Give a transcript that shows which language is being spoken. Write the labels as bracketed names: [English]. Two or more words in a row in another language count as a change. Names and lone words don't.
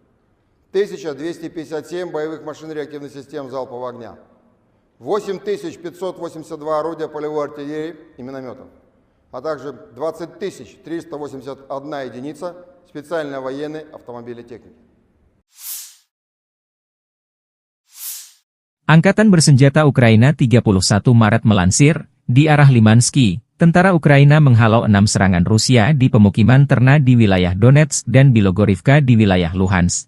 [Russian] 1257 боевых машин реактивных систем залпового огня, 8582 орудия полевой артиллерии и минометов, а также 20 381 единица специальной военной автомобильной техники. [Indonesian] Angkatan Bersenjata Ukraina 31 Maret melansir, di arah Limansky, tentara Ukraina menghalau 6 serangan Rusia di pemukiman ternak di wilayah Donetsk dan Bilogorivka di wilayah Luhansk.